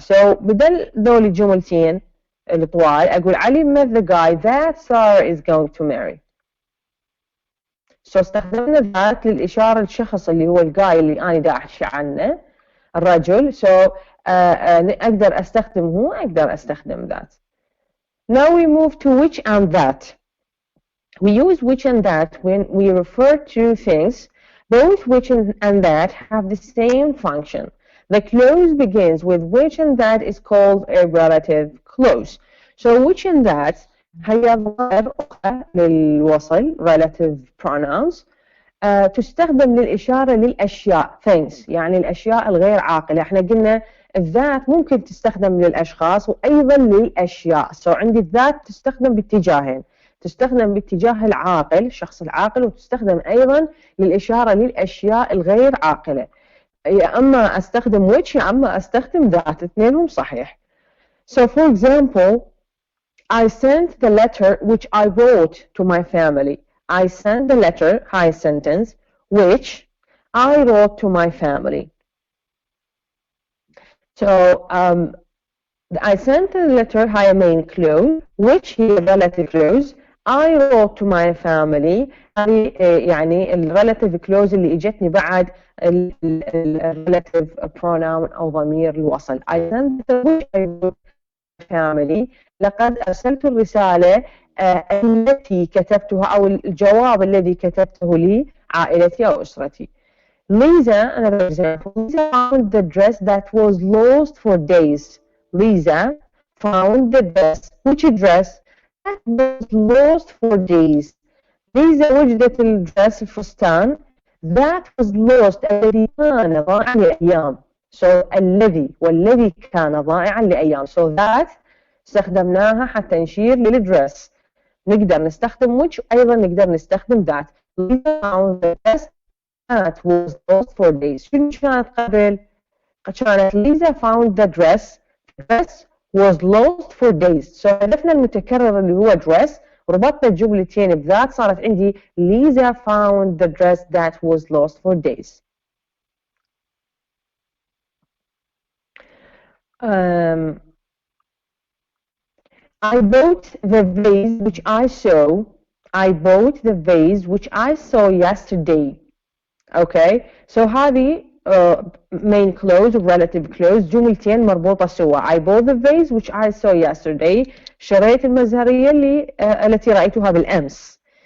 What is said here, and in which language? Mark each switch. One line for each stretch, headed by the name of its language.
English: so
Arabic: بدل ذول الجملتين الطوال أقول
English: Ali met the guy that Sarah is going to marry.
Arabic: so استخدمنا ذات للإشارة للشخص اللي هو الجاي اللي أنا دا أحكي عنه الرجل. so أقدر أستخدم هو أقدر أستخدم ذات.
English: now we move to which and that. we use which and that when we refer to things. both which and that have the same function. the clause begins with which and that is called a relative clause. so which and that
Arabic: هي ضمائر أخرى للوصل
English: relative pronouns
Arabic: تستخدم للإشارة للأشياء things يعني الأشياء الغير عاقلة. احنا قلنا الذات ممكن تستخدم للأشخاص وأيضا للأشياء. so عندي الذات تستخدم باتجاهين. تستخدم باتجاه العاقل الشخص العاقل وتستخدم أيضا للإشارة للأشياء الغير عاقلة. يا أما أستخدم which يا أما أستخدم ذات. اثنينهم صحيح.
English: so for example I sent the letter which I wrote to my family. I sent the letter high sentence which I wrote to my family. so I sent the letter high main clause which هي relative clause. I wrote to my family يعني relative clause
Arabic: اللي اجتني بعد
English: relative pronoun
Arabic: أو ضمير الوصل.
English: I sent the which I wrote to my family.
Arabic: لقد أرسلت الرسالة التي كتبتها أو الجواب الذي كتبته لعائلتي أو أسرتي.
English: Lisa, another example, Lisa found the dress that was lost for days. Lisa found the dress. Which dress? That was lost for days.
Arabic: Lisa وجدت الدرس الفستان
English: that was lost
Arabic: الذي كان ضائعا لأيام. so الذي والذي كان ضائعا لأيام. so that استخدمناها حتى نشير للدرس. نقدر نستخدم
English: which
Arabic: أيضا نقدر نستخدم
English: that. Lisa found the dress that was lost for days.
Arabic: شنو كانت قبل؟ كانت
English: Lisa found the dress. The dress was lost for days. So
Arabic: حذفنا المتكرر اللي هو
English: dress
Arabic: وربطنا الجملتين بذات صارت عندي
English: Lisa found the dress that was lost for days. I bought the vase which I saw. I bought the vase which I saw yesterday. Okay, so هذه main clause و relative clause
Arabic: جملتين مربوطة سوا.
English: I bought the vase which I saw yesterday.
Arabic: شريت المزهرية التي رأيتها بالأمس.